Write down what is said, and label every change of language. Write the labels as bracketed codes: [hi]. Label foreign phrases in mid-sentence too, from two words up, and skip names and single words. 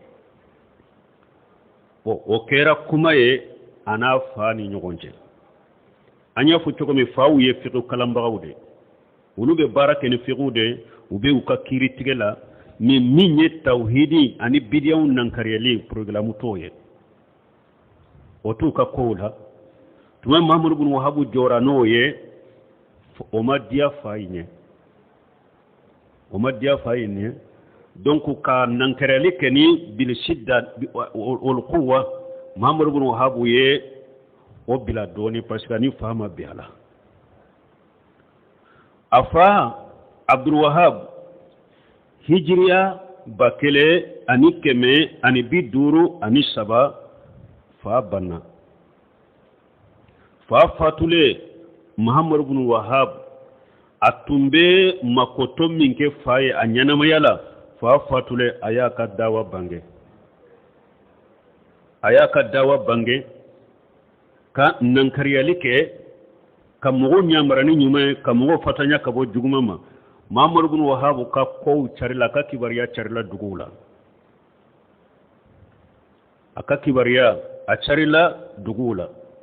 [bm] o kɛra kuma ye a n'a fa ni ɲɔgɔn cɛ an y'a fɔ cogo min faw ye fiqh kalanbagaw de olu bɛ baara kɛ ni fiqh de u bɛ u ka kiiri tigɛ la min ye tawhidi ani bidiyaw nankariyali programme t'o ye o t'u ka kow la tuma Muhammad bin Wahab jɔra n'o ye o ma diya fa ye ɲɛ donc ka nankariyali kɛ ni [ar] بالشدة والقوة [bm] Muhammad bin Wahab ye o bila dɔɔni [fr] parce que [bm] ni fa ma bɛn a la a fa Abdul Wahab hijriya 1153 fa banna fa fatule Muhammad bin Wahab a tun bɛ makoto min kɛ fa ye a ɲɛnamaya la fa fatule a y'a ka dawa bange ka nankariyali kɛ ka mɔgɔw ɲamara ni ɲuman ye ka mɔgɔw fatanya ka bɔ juguman ma Muhammad bin Wahab ka kow carila ka kibariya carila duguw la a ka kibariya a carila duguw la